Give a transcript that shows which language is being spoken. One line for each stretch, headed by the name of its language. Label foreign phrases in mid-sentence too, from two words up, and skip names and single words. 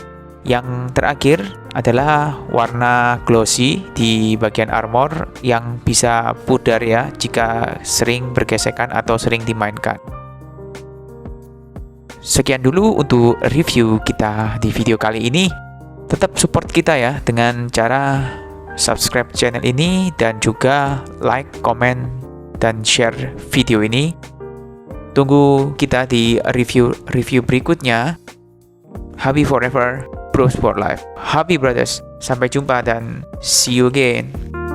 Indonesian: Yang terakhir adalah warna glossy di bagian armor yang bisa pudar ya jika sering bergesekan atau sering dimainkan. Sekian dulu untuk review kita di video kali ini. Tetap support kita ya dengan cara subscribe channel ini dan juga
English: like, comment,
Indonesian: dan share video ini. Tunggu kita di review berikutnya.
English: Happy forever, Bros for life. Happy brothers.
Indonesian: Sampai jumpa dan
English: see you again.